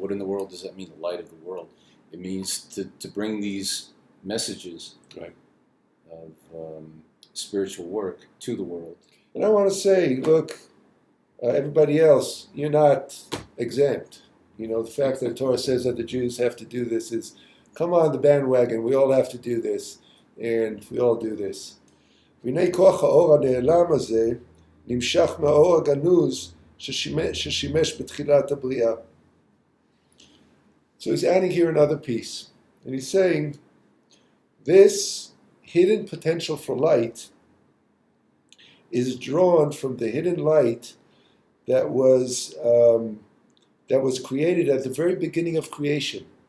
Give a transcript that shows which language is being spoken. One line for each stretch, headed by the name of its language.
English: What in the world does that mean, the light of the world? It means to bring these messages of spiritual work to the world. And I want to say, look, everybody else, you're not exempt. The fact that the Torah says that the Jews have to do this is, come on the bandwagon, we all have to do this, and we all do this.
Hebrew: והנה כוח האור הנעלם הזה נמשך מהאור הגנוז ששימש בתחילת הבריאה.
English: So he's adding here another piece. And he's saying, this hidden potential for light is drawn from the hidden light that was created at the very beginning of creation.